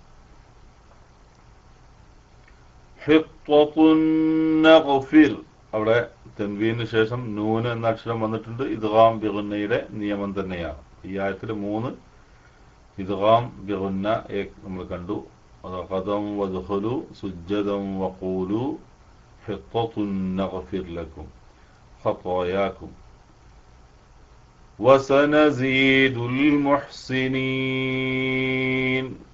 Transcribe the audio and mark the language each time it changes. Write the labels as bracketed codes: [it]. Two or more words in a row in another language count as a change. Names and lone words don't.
[ar] حطة نغفر. [ml] അവിടെ തൻവീനു ശേഷം നൂന് എന്ന അക്ഷരം വന്നിട്ടുണ്ട്. [ar] إدغام بغنة [ml] നിയമം തന്നെയാണ്. ഈ ആയത്തിൽ 3 [ar] إدغام بغنة [ml] നമ്മൾ കണ്ടു. [ar] رغدا وادخلوا سجدا وقولوا حطة نغفر لكم خطاياكم وسنزيد المحسنين.